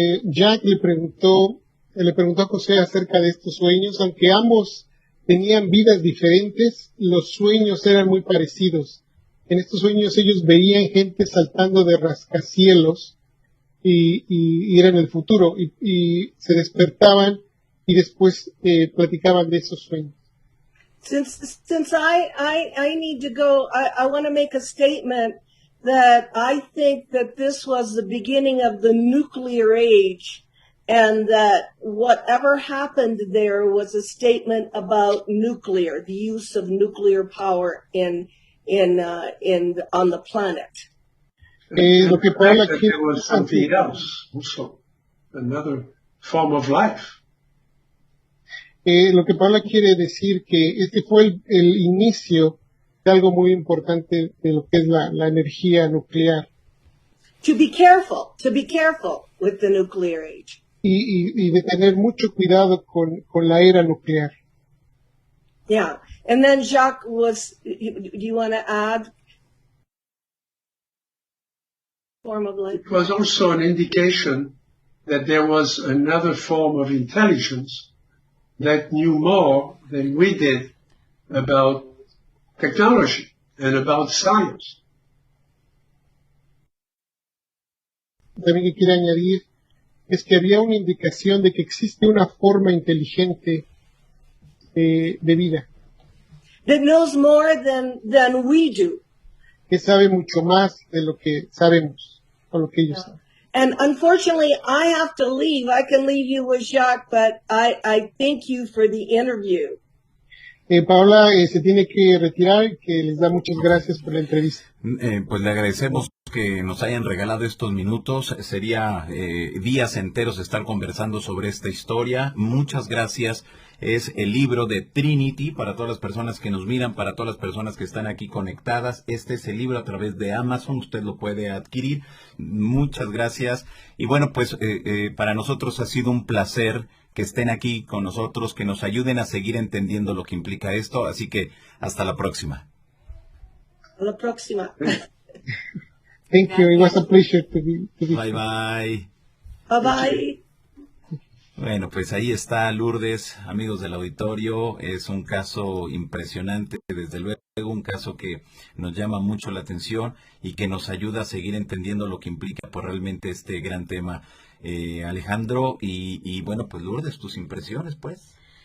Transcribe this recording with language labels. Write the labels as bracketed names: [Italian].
[Spanish] Jack le preguntó a José acerca de estos sueños, aunque ambos tenían vidas diferentes, los sueños eran muy parecidos. En estos sueños ellos veían gente saltando de rascacielos y era en el futuro, y se despertaban y después platicaban de esos sueños. [English] Since I need to go, I want to make a statement that I think that this was the beginning of the nuclear age, and that whatever happened there was a statement about nuclear, the use of nuclear power on the planet. [Spanish] Lo que Paola quiere, [English] there was something else, also another form of life. [Spanish] Lo que Paola quiere decir que este fue el inicio de algo muy importante de lo que es la energía nuclear. [English] To be careful with the nuclear age. [Spanish] Y de tener mucho cuidado con la era nuclear. [English] Yeah, and then Jacques do you want to add? Form of life. It was also an indication that there was another form of intelligence that knew more than we did about technology and about science. [Spanish] También que quiero añadir es que había una indicación de que existe una forma inteligente de vida. [English] That knows more than we do. [Spanish] Que sabe mucho más de lo que sabemos, o lo que ellos saben. [English] And unfortunately, I have to leave. I can leave you with Jacques, but I thank you for the interview. [Spanish] Paola se tiene que retirar, que les da muchas gracias por la entrevista. Pues le agradecemos que nos hayan regalado estos minutos. Sería días enteros estar conversando sobre esta historia. Muchas gracias. Es el libro de Trinity para todas las personas que nos miran, para todas las personas que están aquí conectadas. Este es el libro a través de Amazon. Usted lo puede adquirir. Muchas gracias. Y bueno, pues para nosotros ha sido un placer que estén aquí con nosotros, que nos ayuden a seguir entendiendo lo que implica esto. Así que hasta la próxima. Hasta la próxima. [English] Thank you. It was a pleasure to be Bye bye. Bye bye. [Spanish] Bueno, pues ahí está Lourdes, amigos del auditorio. Es un caso impresionante, desde luego, un caso que nos llama mucho la atención y que nos ayuda a seguir entendiendo lo que implica por realmente este gran tema. Alejandro, y bueno, pues Lourdes, tus impresiones, pues.